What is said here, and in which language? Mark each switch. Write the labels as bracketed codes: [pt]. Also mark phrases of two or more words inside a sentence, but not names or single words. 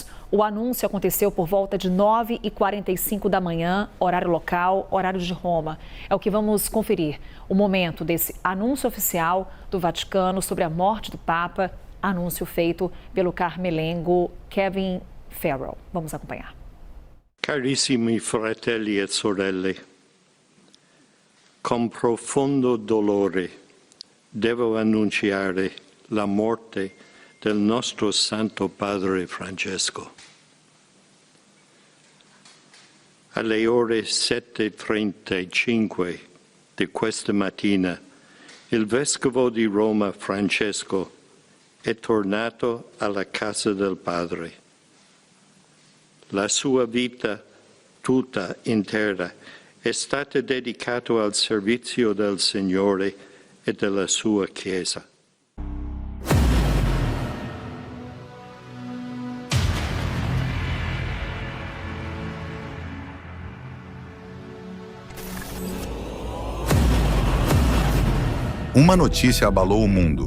[pt] O anúncio aconteceu por volta de 9h45 da manhã, horário local, horário de Roma. É o que vamos conferir. O momento desse anúncio oficial do Vaticano sobre a morte do Papa, anúncio feito pelo carmelengo Kevin Farrell. Vamos acompanhar. [it] Carissimi fratelli e sorelle, con profondo dolore devo annunciare la morte del nostro Santo Padre Francesco. Alle ore 7:35 di questa mattina, il Vescovo di Roma Francesco è tornato alla casa del Padre. La sua vita tutta intera è stata dedicata al servizio del Signore e della sua Chiesa. [pt] Uma notícia abalou o mundo.